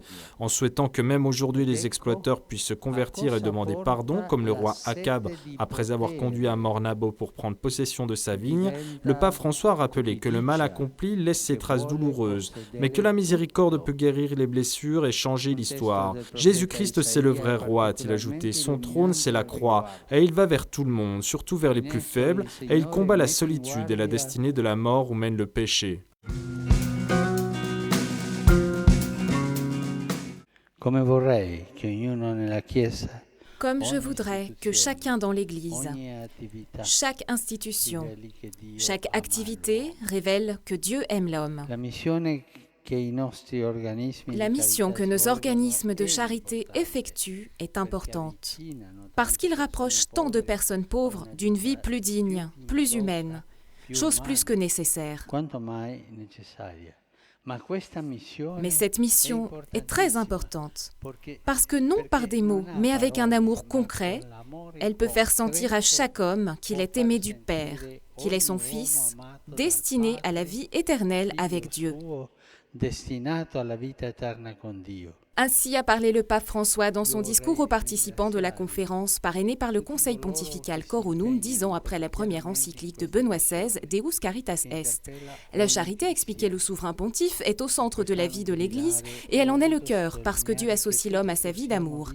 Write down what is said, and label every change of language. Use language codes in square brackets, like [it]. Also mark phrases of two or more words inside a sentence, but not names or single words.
[fr] En souhaitant que même aujourd'hui les exploiteurs puissent se convertir et demander pardon, comme le roi Akab, après avoir conduit à mort Naboth pour prendre possession de sa vigne, le pape François a rappelé que le mal accompli laisse ses traces douloureuses, mais que la miséricorde peut guérir les blessures et changer l'histoire. Jésus-Christ, c'est le vrai roi, a-t-il ajouté. Son trône, c'est la croix, et il va vers tout le monde, surtout vers les plus faibles, et il combat la solitude et la destinée de la mort où mène le péché. [it] Come vorrei che ognuno nella Chiesa, [fr] Comme je voudrais que chacun dans l'Église, chaque institution, chaque activité révèle que Dieu aime l'homme. [it] la missione che i nostri organismi [fr] La mission que nos organismes de charité effectuent est importante, parce qu'ils rapprochent tant de personnes pauvres d'une vie plus digne, plus humaine, chose plus que nécessaire. [it] quanto mai necessaria. [fr] Mais cette mission est très importante, parce que non par des mots, mais avec un amour concret, elle peut faire sentir à chaque homme qu'il est aimé du Père, qu'il est son Fils, destiné à la vie éternelle avec Dieu. [it] Destinato alla vita eterna con Dio. [fr] Ainsi a parlé le pape François dans son discours aux participants de la conférence parrainée par le Conseil pontifical Coronum 10 ans après la première encyclique de Benoît XVI, Deus Caritas Est. La charité, expliquait le souverain pontife, est au centre de la vie de l'Église et elle en est le cœur parce que Dieu associe l'homme à sa vie d'amour.